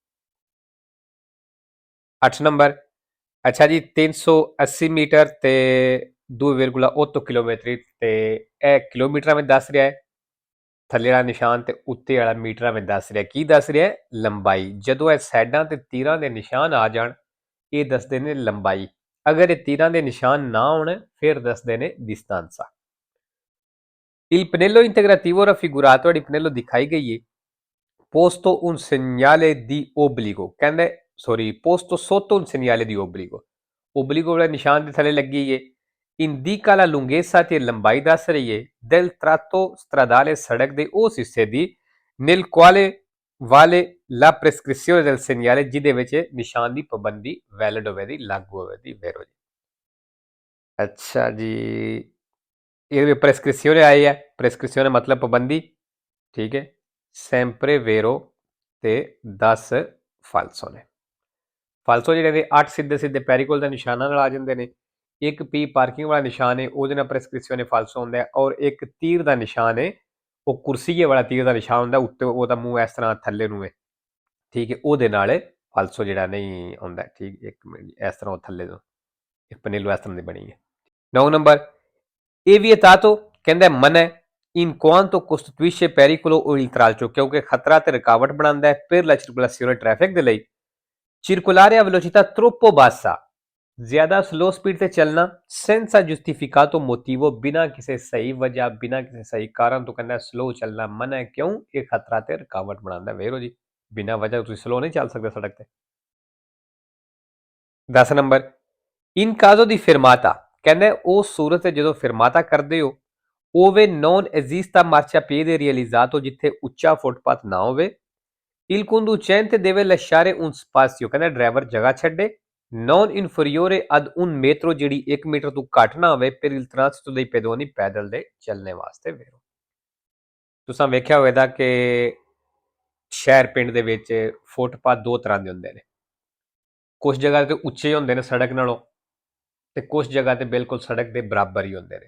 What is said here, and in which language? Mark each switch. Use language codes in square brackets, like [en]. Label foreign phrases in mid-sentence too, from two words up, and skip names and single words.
[pa] 8 ਨੰਬਰ, ਅੱਛਾ ਜੀ 380 ਮੀਟਰ ਤੇ 2,8 ਕਿਲੋਮੀਟਰ ਤੇ ਇਹ ਕਿਲੋਮੀਟਰਾਂ ਵਿੱਚ ਦੱਸ ਰਿਹਾ ਹੈ। ਥੱਲੇ ਵਾਲਾ ਨਿਸ਼ਾਨ ਤੇ ਉੱਤੇ ਵਾਲਾ ਮੀਟਰਾਂ ਵਿੱਚ ਦੱਸ ਰਿਹਾ। ਕੀ ਦੱਸ ਰਿਹਾ ਹੈ? ਲੰਬਾਈ। ਜਦੋਂ ਇਹ ਸਾਈਡਾਂ ਤੇ ਤੀਰਾਂ ਦੇ ਨਿਸ਼ਾਨ ਆ ਜਾਣ ਇਹ ਦੱਸਦੇ ਨੇ ਲੰਬਾਈ। ਅਗਰ ਇਹ ਤੀਰਾਂ ਦੇ ਨਿਸ਼ਾਨ ਨਾ ਹੋਣ ਫਿਰ ਦੱਸਦੇ ਨੇ distanza। [it] Il pannello integrativo raffigurato di pannello [pa] ਦਿਖਾਈ ਗਈ ਹੈ [it] posto un segnale di obbligo, [pa] ਕਹਿੰਦੇ ਸੌਰੀ [it] posto sotto un segnale di obbligo, obbligo [pa] ਵਾਲਾ ਨਿਸ਼ਾਨ ਦੇ ਥੱਲੇ ਲੱਗੀ ਹੈ। [it] indica la lunghezza [pa] ਤੇ ਲੰਬਾਈ ਦੱਸ ਰਹੀ ਹੈ [it] del tratto stradale [pa] ਸੜਕ ਦੇ ਉਸ ਹਿੱਸੇ ਦੀ [it] nel quale vale la prescrizione del segnale [pa] ਜਿਹਦੇ ਵਿੱਚ ਨਿਸ਼ਾਨ ਦੀ ਪਾਬੰਦੀ ਵੈਲਿਡ ਹੋਵੇ ਦੀ ਲਾਗੂ ਹੋਵੇ ਦੀ ਵੈਰੋ ਜੀ। ਅੱਛਾ ਜੀ ਇਹਦੇ ਵਿੱਚ ਪ੍ਰੈਸਕ੍ਰਿਪਸ਼ਨ ਆਈ ਹੈ। ਪ੍ਰੈਸਕ੍ਰਿਪਸ਼ਨ ਮਤਲਬ ਪਾਬੰਦੀ, ਠੀਕ ਹੈ। [it] sempre vero [pa] ਤੇ 10 ਫਾਲਸੋ ਨੇ। ਫਾਲਸੋ ਜਿਹੜੇ ਨੇ 8 ਸਿੱਧੇ ਸਿੱਧੇ ਪੈਰੀਕੋਲ ਦਾ ਨਿਸ਼ਾਨਾਂ ਨਾਲ ਆ ਜਾਂਦੇ ਨੇ। ਇੱਕ ਪੀ ਪਾਰਕਿੰਗ ਵਾਲਾ ਨਿਸ਼ਾਨ ਹੈ ਉਹਦੇ ਨਾਲ ਪ੍ਰੈਸਕ੍ਰਿਪਸ਼ਨ ਫਾਲਸੋ ਹੁੰਦਾ ਹੈ। ਔਰ ਇੱਕ ਤੀਰ ਦਾ ਨਿਸ਼ਾਨ ਹੈ ਉਹ ਕੁਰਸੀਏ ਵਾਲਾ ਤੀਰ ਦਾ ਨਿਸ਼ਾਨ ਹੁੰਦਾ, ਉੱਤੇ ਉਹਦਾ ਮੂੰਹ ਇਸ ਤਰ੍ਹਾਂ ਥੱਲੇ ਨੂੰ ਹੈ, ਠੀਕ ਹੈ, ਉਹਦੇ ਨਾਲ ਫਾਲਸੋ ਜਿਹੜਾ ਨਹੀਂ ਹੁੰਦਾ, ਠੀਕ। ਇੱਕ ਮਿੰਟ, ਇਸ ਤਰ੍ਹਾਂ ਉਹ ਥੱਲੇ ਤੋਂ ਇੱਕ ਪਨੇਲੋ ਇਸ ਤਰ੍ਹਾਂ ਦੀ ਬਣੀ ਹੈ। 9 ਨੰਬਰ, ਇਹ vietato ਕਹਿੰਦਾ ਮਨਾ ਹੈ [it] in quanto costituisce pericolo o intralcio, [pa] ਕਿਉਂਕਿ ਖਤਰਾ ਤੇ ਰੁਕਾਵਟ ਬਣਾਉਂਦਾ ਹੈ [it] per la circolazione [pa] traffic ਦੇ ਲਈ। [it] circolare a velocità troppo bassa, [pa] ਜ਼ਿਆਦਾ ਸਲੋ ਸਪੀਡ ਤੇ ਚੱਲਣਾ [it] senza giustificato motivo, [pa] ਬਿਨਾਂ ਕਿਸੇ ਸਹੀ ਵਜ੍ਹਾ ਬਿਨਾਂ ਕਿਸੇ ਸਹੀ ਕਾਰਨ ਤੋਂ ਕਹਿੰਦਾ ਸਲੋ ਚੱਲਣਾ ਮਨਾ ਹੈ। ਕਿਉਂ? ਇਹ ਖਤਰਾ ਤੇ ਰੁਕਾਵਟ ਬਣਾਉਂਦਾ। ਵੇਰੋ ਜੀ ਬਿਨਾਂ ਵਜ੍ਹਾ ਤੁਸੀਂ ਸਲੋ ਨਹੀਂ ਚੱਲ ਸਕਦੇ ਸੜਕ ਤੇ। 10 ਨੰਬਰ, [it] in caso di fermata [pa] ਕਹਿੰਦੇ ਉਸ ਸੂਰਤ ਤੇ ਜਦੋਂ ਫਿਰਮਾਤਾ ਕਰਦੇ ਹੋ [it] ove non esista marciapiede realizzato, [pa] ਜਿੱਥੇ ਉੱਚਾ ਫੁੱਟਪਾਥ ਨਾ ਹੋਵੇ। [it] il conducente deve lasciare un spazio, [pa] ਕਹਿੰਦਾ ਡਰਾਈਵਰ ਜਗ੍ਹਾ ਛੱਡੇ [it] non inferiore ad un metro, [pa] ਜਿਹੜੀ 1 ਮੀਟਰ ਤੋਂ ਘੱਟ ਨਾ ਹੋਵੇ [it] per il transito dei pedoni, [pa] ਪੈਦਲ ਦੇ ਚੱਲਣੇ ਵਾਸਤੇ। ਵੇਰੋ ਤੁਸੀਂ ਵੇਖਿਆ ਹੋਵੇਗਾ ਕਿ ਸ਼ਹਿਰ ਪਿੰਡ ਦੇ ਵਿੱਚ ਫੁੱਟਪਾਥ ਦੋ ਤਰ੍ਹਾਂ ਦੇ ਹੁੰਦੇ ਨੇ। ਕੁਝ ਜਗ੍ਹਾ ਤੇ ਉੱਚੇ ਹੁੰਦੇ ਨੇ ਸੜਕ ਨਾਲੋਂ ਤੇ ਕੁਝ ਜਗ੍ਹਾ ਤੇ ਬਿਲਕੁਲ ਸੜਕ ਦੇ ਬਰਾਬਰ ਹੀ ਹੁੰਦੇ ਨੇ।